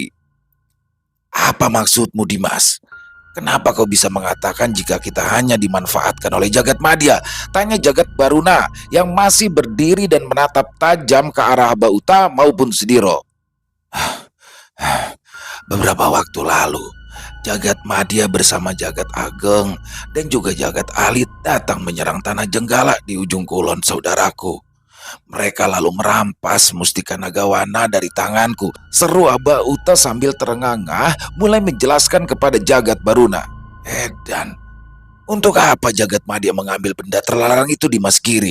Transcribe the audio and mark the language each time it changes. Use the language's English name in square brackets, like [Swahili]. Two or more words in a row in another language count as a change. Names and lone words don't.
[Indonesian] Apa maksudmu, Dimas? Kenapa kau bisa mengatakan jika kita hanya dimanfaatkan oleh Jagat Madya? Tanya Jagat Baruna yang masih berdiri dan menatap tajam ke arah Abauta maupun Sudiro. Beberapa waktu lalu, Jagat Madya bersama Jagat Ageng dan juga Jagat Alit datang menyerang Tanah Jenggala di ujung kulon saudaraku. Mereka lalu merampas mustika Nagawana dari tanganku, seru Abauta sambil terengah-engah mulai menjelaskan kepada Jagat Baruna. Dan untuk apa Jagat Madya mengambil benda terlarang itu di Mas Giri?